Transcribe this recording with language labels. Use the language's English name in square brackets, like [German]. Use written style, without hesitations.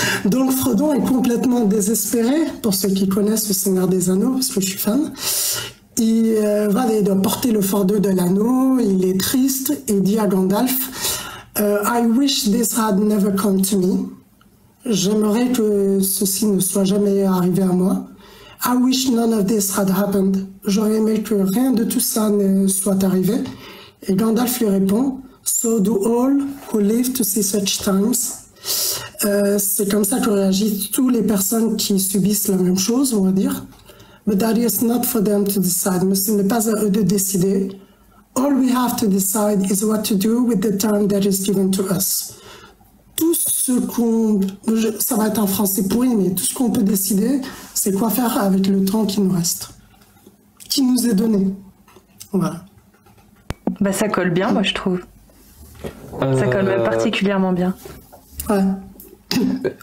[French] Donc Frodon est complètement désespéré, pour ceux qui connaissent le Seigneur des Anneaux, parce que je suis fan. Il doit porter le fardeau de l'anneau, il est triste, et dit à Gandalf, [English] I wish this had never come to me. [French] J'aimerais que ceci ne soit jamais arrivé à moi. [English] I wish none of this had happened. [French] J'aurais aimé que rien de tout ça ne soit arrivé. Et Gandalf lui répond, [English] so do all who live to see such times. [French] C'est comme ça que réagissent toutes les personnes qui subissent la même chose, on va dire. [English] But that is not for them to decide. [French] Mais ce n'est pas à eux de décider. [English] All we have to decide is what to do with the time that is given to us. [French] Tout ce qu'on... Ça va être en français pourri, mais tout ce qu'on peut décider, c'est quoi faire avec le temps qui nous reste. Qui nous est donné. Voilà. Bah ça colle bien, moi, je trouve. Ça colle même particulièrement bien. Ouais.